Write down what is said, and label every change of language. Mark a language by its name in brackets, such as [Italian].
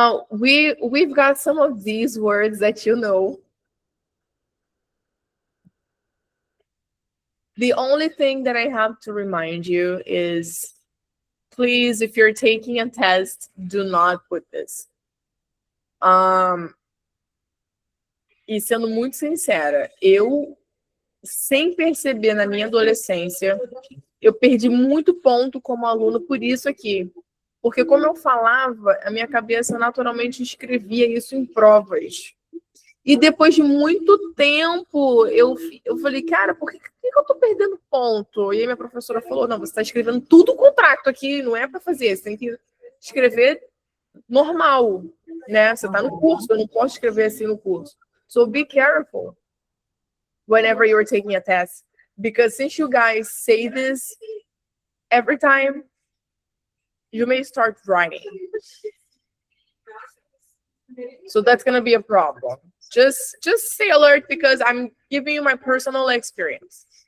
[English] We've got some of these words that you know. The only thing that I have to remind you is, please, if you're taking a test, do not put this. [Portuguese] E sendo muito sincera, eu, sem perceber na minha adolescência, eu perdi muito ponto como aluno por isso aqui. Porque como eu falava, a minha cabeça naturalmente escrevia isso em provas. E depois de muito tempo, eu falei, cara, por que eu tô perdendo ponto? E aí minha professora falou, não, você está escrevendo tudo o contrato aqui, não é para fazer, você tem que escrever normal, né? Você está no curso, eu não posso escrever assim no curso. [English] So be careful whenever you're taking a test. Because since you guys say this every time, you may start writing. So that's going to be a problem. Just stay alert because I'm giving you my personal experience.